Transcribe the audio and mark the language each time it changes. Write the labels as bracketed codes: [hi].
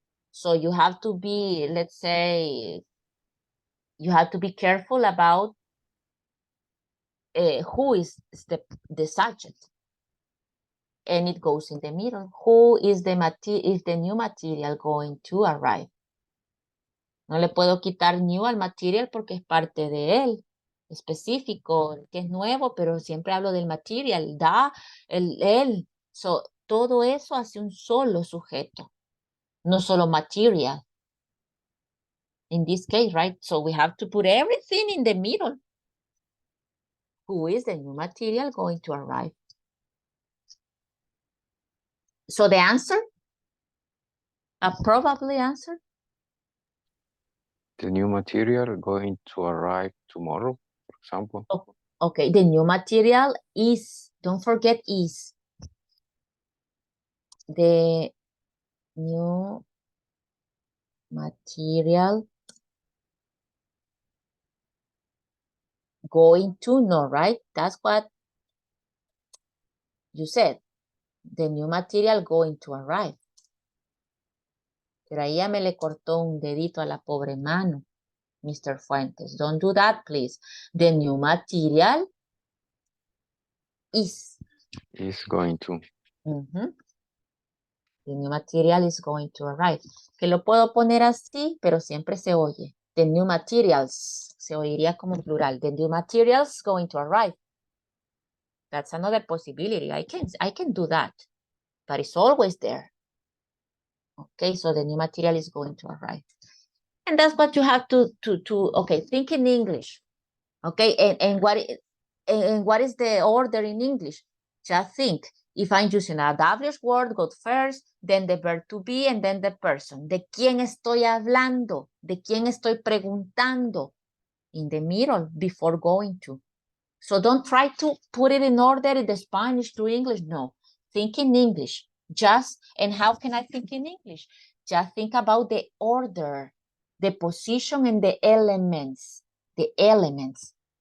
[en] So you have to be, let's say, you have to be careful about who is the subject. And it goes in the middle. Who is the new material going to arrive? [es] No le puedo quitar new al material porque es parte de él, específico, que es nuevo, pero siempre hablo del material, él. So, todo eso hace un solo sujeto, no solo material. [en] In this case, right? So we have to put everything in the middle. Who is the new material going to arrive? So the answer, a probably answer, The new material going to arrive tomorrow, for example. okay, the new material is, don't forget is, the new material going to, no, right? That's what you said. The new material going to arrive. [es] Pero ahí ya me le cortó un dedito a la pobre mano, Mr. [en] Fuentes. Don't do that, please. The new material is. Is going to. The new material is going to arrive. [es] Que lo puedo poner así, pero siempre se oye. [en] The new materials. [es] Se oiría como plural. [en] The new materials going to arrive. That's another possibility. I can do that. But it's always there. Okay, so the new material is going to arrive. And that's what you have to okay, think in English. Okay, and what is the order in English? Just think. If I'm using a WH word, go first, then the verb to be, and then the person. [es] ¿De quién estoy hablando? ¿De quién estoy preguntando? [en] In the middle, before going to. So don't try to put it in order in the Spanish to English. No, think in English. Just, and how can I think in English? Just think about the order, the position, and the elements. The elements.